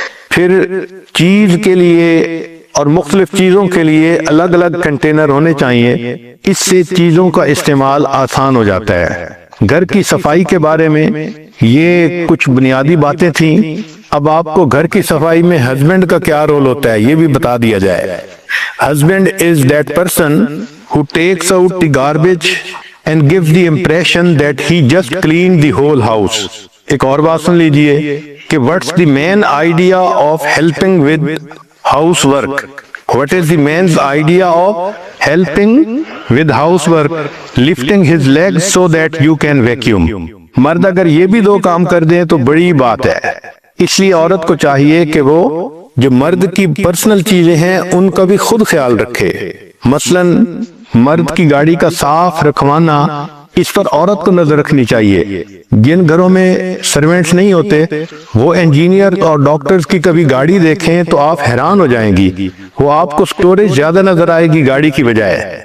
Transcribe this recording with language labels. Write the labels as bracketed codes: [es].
[ur] پھر چیز کے لیے اور مختلف چیزوں کے لیے الگ الگ کنٹینر ہونے چاہیے، اس سے چیزوں کا استعمال آسان ہو جاتا ہے۔ گھر کی صفائی کے بارے میں یہ کچھ بنیادی باتیں تھیں۔ اب آپ کو گھر کی صفائی میں ہسبینڈ کا کیا رول ہوتا ہے یہ بھی بتا دیا جائے۔ [en] Husband is that person who takes out the garbage and gives the impression that he just cleaned the whole house. [ur] ایک اور بات سن لیجئے کہ [en] what's the main idea of helping with housework? What is the man's idea of helping with housework? Lifting his legs so that you can vacuum. [ur] مرد اگر یہ بھی 2 کام کر دیں تو بڑی بات ہے۔ اس لیے عورت کو چاہیے کہ وہ جو مرد کی پرسنل چیزیں ہیں ان کا بھی خود خیال رکھے۔ مثلا مرد کی گاڑی کا صاف رکھوانا اس پر عورت کو نظر رکھنی چاہیے۔ جن گھروں میں سروینٹس نہیں ہوتے وہ انجینئر اور ڈاکٹرز کی کبھی گاڑی دیکھیں تو آپ حیران ہو جائیں گی، وہ آپ کو سٹوریج زیادہ نظر آئے گی گاڑی کی بجائے۔